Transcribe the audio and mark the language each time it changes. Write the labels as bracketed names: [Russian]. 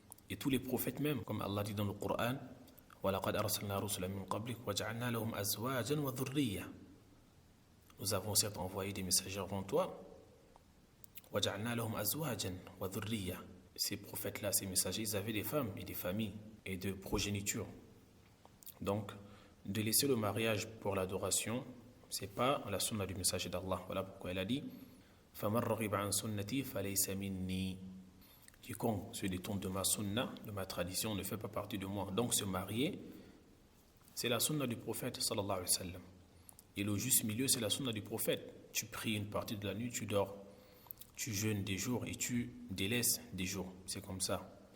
[French] Et tous les prophètes même, comme Allah dit dans le Coran, [Arabic] وَلَقَدْ أَرْسَلْنَا رُسُلًا مِنْ قَبْلِكَ وَجَعَلْنَا لَهُمْ أَزْوَاجًا وَذُرِّيَّةً. [French] Nous avons certes envoyé des messagers avant toi, [Arabic] وَجَعَلْنَا لَهُمْ أَزْوَاجًا وَذُرِّيَّةً. [French] Ces prophètes-là, ces messagers, ils avaient des femmes et des familles et de progéniture. Donc, de laisser le mariage pour l'adoration, ce n'est pas la sunna du messager d'Allah. Voilà pourquoi elle a dit [Arabic] فَمَنْ رَغِبَ عَنْ سُنَّتِي فَلَيْسَ مِنِّي. [French] Quiconque se détourne de ma sunna, de ma tradition, ne fait pas partie de moi. Donc, se marier, c'est la sunna du prophète sallallahu alayhi wa sallam. Et le juste milieu, c'est la sunna du prophète. Tu pries une partie de la nuit, tu dors. Tu jeûnes des jours et tu délaisses des jours. C'est comme ça.